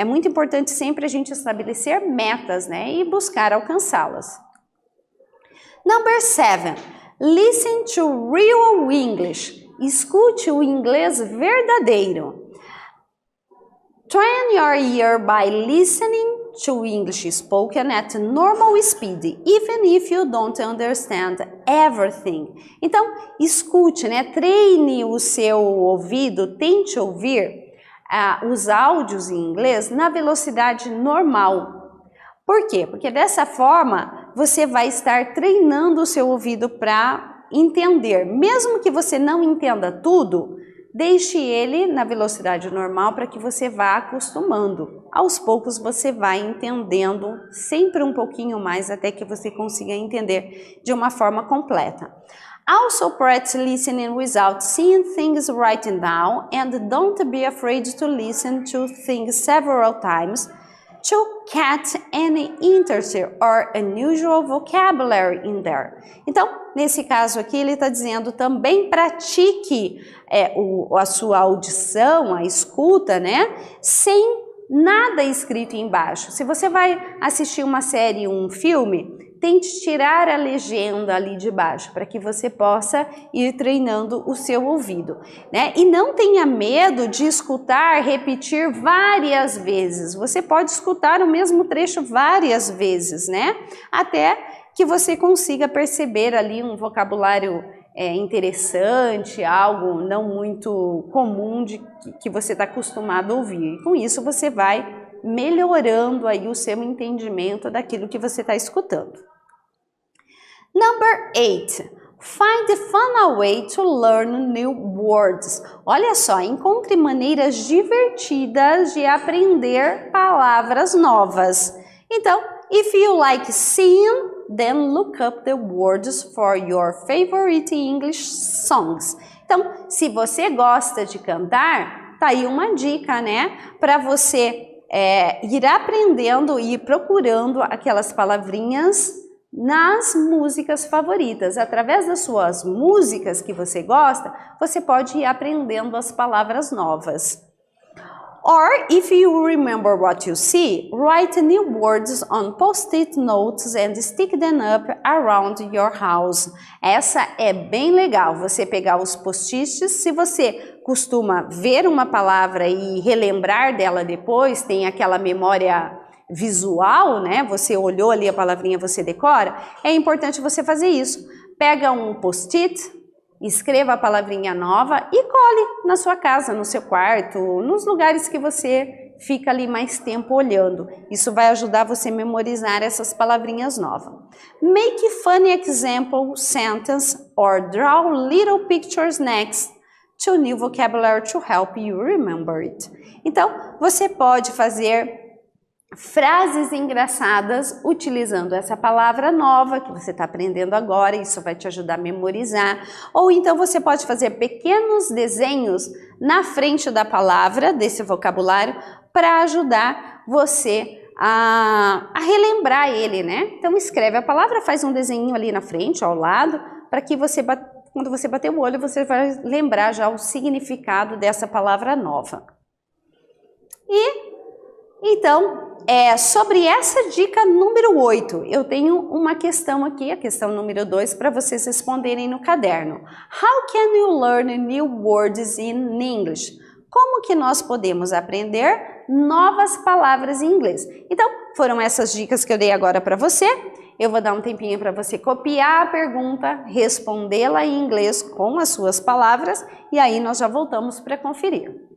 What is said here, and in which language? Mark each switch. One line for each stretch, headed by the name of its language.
Portuguese: É muito importante sempre a gente estabelecer metas, né, e buscar alcançá-las.
English: Number 7, listen to real English.
Portuguese: Escute o inglês verdadeiro.
English: Train your ear by listening to English spoken at normal speed, even if you don't understand everything.
Portuguese: Então, escute, né? Treine o seu ouvido, tente ouvir os áudios em inglês na velocidade normal. Por quê? Porque dessa forma você vai estar treinando o seu ouvido para entender. Mesmo que você não entenda tudo, deixe ele na velocidade normal para que você vá acostumando. Aos poucos você vai entendendo sempre um pouquinho mais até que você consiga entender de uma forma completa.
English: Also practice listening without seeing things written down and don't be afraid to listen to things several times to catch any interesting or unusual vocabulary in there.
Portuguese: Então, nesse caso aqui, ele está dizendo também pratique a sua audição, a escuta, né? Sem nada escrito embaixo. Se você vai assistir uma série, um filme, tente tirar a legenda ali de baixo, para que você possa ir treinando o seu ouvido, né? E não tenha medo de escutar, repetir várias vezes. Você pode escutar o mesmo trecho várias vezes, né? Até que você consiga perceber ali um vocabulário interessante, algo não muito comum que você está acostumado a ouvir. E com isso você vai melhorando aí o seu entendimento daquilo que você está escutando.
English: Number 8. Find fun way to learn new words.
Portuguese: Olha só, encontre maneiras divertidas de aprender palavras novas.
English: Então, if you like singing, then look up the words for your favorite English songs.
Portuguese: Então, se você gosta de cantar, tá aí uma dica, né? Para você ir aprendendo e ir procurando aquelas palavrinhas nas músicas favoritas. Através das suas músicas que você gosta, você pode ir aprendendo as palavras novas.
English: Or, if you remember what you see, write new words on post-it notes and stick them up around your house.
Portuguese: Essa é bem legal, você pegar os post-its. Se você costuma ver uma palavra e relembrar dela depois, tem aquela memória visual, né? Você olhou ali a palavrinha, você decora, é importante você fazer isso. Pega um post-it, escreva a palavrinha nova e cole na sua casa, no seu quarto, nos lugares que você fica ali mais tempo olhando. Isso vai ajudar você a memorizar essas palavrinhas novas.
English: Make funny example sentence or draw little pictures next to new vocabulary to help you remember it.
Portuguese: Então, você pode fazer frases engraçadas utilizando essa palavra nova que você está aprendendo agora, isso vai te ajudar a memorizar. Ou então você pode fazer pequenos desenhos na frente da palavra, desse vocabulário, para ajudar você a relembrar ele, né? Então escreve a palavra, faz um desenho ali na frente, ao lado, para que você, quando você bater o olho, você vai lembrar já o significado dessa palavra nova. E então, sobre essa dica número 8, eu tenho uma questão aqui, a questão número 2, para vocês responderem no caderno.
English: How can you learn new words in English?
Portuguese: Como que nós podemos aprender novas palavras em inglês? Então, foram essas dicas que eu dei agora para você. Eu vou dar um tempinho para você copiar a pergunta, respondê-la em inglês com as suas palavras e aí nós já voltamos para conferir.